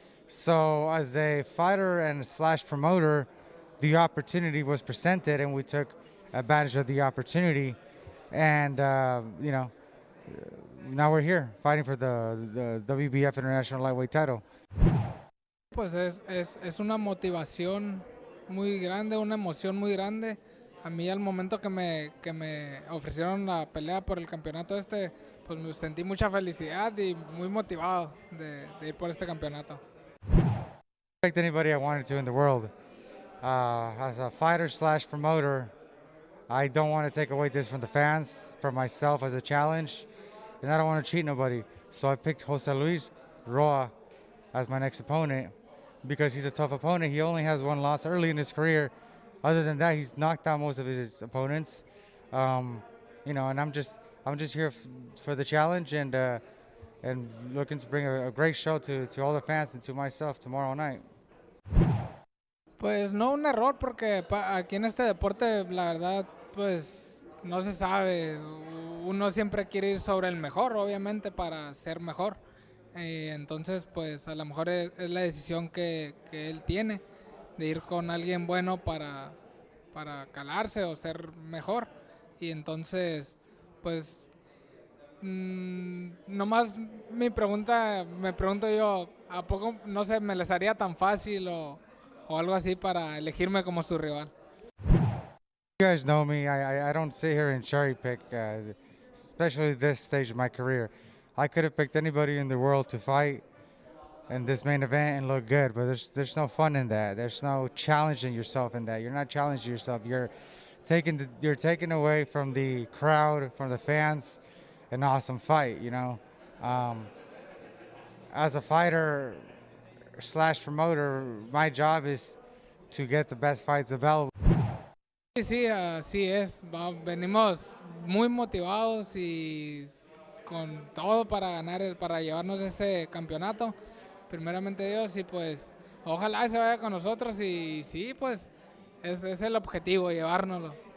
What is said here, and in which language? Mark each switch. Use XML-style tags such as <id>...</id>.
<en>So as a fighter and / promoter, the opportunity was presented, and we took advantage of the opportunity. And, now we're here fighting for the WBF International Lightweight title.</en> <es>Pues es una motivación muy grande, una emoción muy grande. A mí al momento que me ofrecieron la pelea por el campeonato pues me sentí mucha felicidad y muy motivado de ir por este campeonato.</es> <en>Like anybody I wanted to in the world. As a fighter / promoter, I don't want to take away this from the fans, from myself as a challenge, and I don't want to cheat nobody. So I picked Jose Luis Roa as my next opponent because he's a tough opponent. He only has one loss early in his career. Other than that, he's knocked out most of his opponents. And I'm just here for the challenge and looking to bring a great show to all the fans and to myself tomorrow night.</en> <es>Pues no un error, porque aquí en este deporte la verdad pues no se sabe. Uno siempre quiere ir sobre el mejor, obviamente, para ser mejor. Entonces pues a lo mejor es la decisión que él tiene de ir con alguien bueno para calarse o ser mejor. Y entonces pues nomás me pregunto yo, ¿a poco no sé, me les haría tan fácil o algo así para elegirme como su rival?</es> <en>You guys know me. I don't sit here and cherry pick, especially this stage of my career. I could have picked anybody in the world to fight in this main event and look good, but there's no fun in that. There's no challenging yourself in that. You're not challenging yourself. You're taking away from the crowd, from the fans, an awesome fight. As a fighter / promoter, my job is to get the best fights available.</en> <es>Sí, así es. Venimos muy motivados y con todo para para llevarnos ese campeonato. Primeramente Dios, y pues ojalá se vaya con nosotros y sí, pues es el objetivo, llevárnoslo.</es>